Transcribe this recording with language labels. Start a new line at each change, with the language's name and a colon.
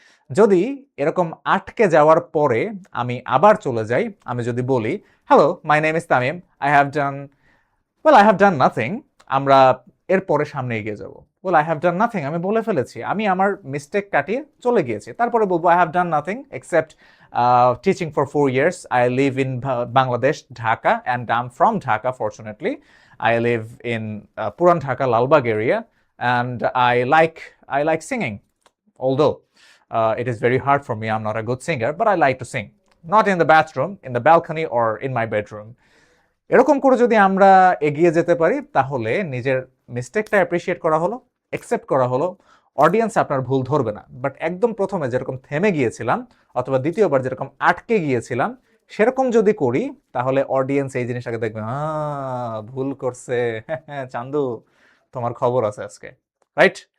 Bangla: যদি এরকম আটকে যাওয়ার পরে আমি আবার চলে যাই, আমি যদি বলি hello my name is Tamim, I have done, well I have done nothing, আমরা এরপরে সামনে এগিয়ে যাব।
English: Well I have done nothing, আমি বলে ফেলেছি, আমি আমার মিস্টেক কাটিয়ে চলে গিয়েছি, তারপরে বলবো I have done nothing except teaching for 4 years. I live in Bangladesh, Dhaka, and I'm from Dhaka, fortunately. I live in Puran Dhaka, Lalbagh area, and I like singing. Although it is very hard for me, I'm not a good singer, but I like to sing. Not in the bathroom, in the balcony, or in my bedroom.
Bangla: এরকম করে যদি আমরা এগিয়ে যেতে পারি তাহলে নিজের মিস্টেকটা appreciate করা হলো, অ্যাকসেপ্ট করা হলো, অডিয়েন্স আপনার ভুল ধরবে না। বাট একদম প্রথমে যেরকম থেমে গিয়েছিলাম অথবা দ্বিতীয়বার যেরকম আটকে গিয়েছিলাম সেরকম যদি করি তাহলে অডিয়েন্স এই জিনিসটাকে দেখবে ভুল করছে, চান্দু তোমার খবর আছে আজকে, রাইট?